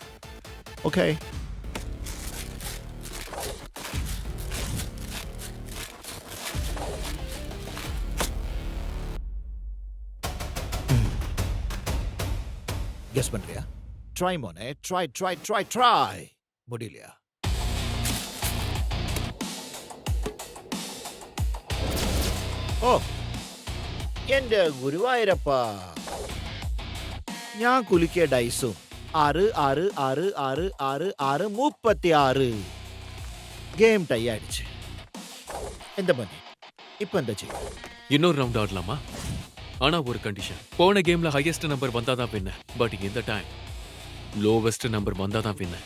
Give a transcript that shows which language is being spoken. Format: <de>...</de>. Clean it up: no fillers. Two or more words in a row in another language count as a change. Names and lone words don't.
<ta>ஓகே, கெஸ் பண்றியா? ட்ரை மோனே,</ta> <en>try try try try.</en> <ta>முடியலையா?</ta> <ml>ഓ എന്റെ ഗുരുവായൂരപ്പാ, ഞാൻ കുലുക്കിയ ഡൈസും 6 6 6 6 6 6 36.</ml> <en>game tie</en> <ta>ஆயிடுச்சு. எந்த பண்ணி இப்போ என்ன செய்ய? இன்னொரு ரவுண்ட் ஆடலாமா? ஆனா ஒரு கண்டிஷன். போன கேம்ல</ta> <en>highest number</en> <ta>வந்தாதான் வின்ன, பட் இந்த</ta> <en>time lowest number</en> <ta>வந்தாதான் வின்ன.</ta>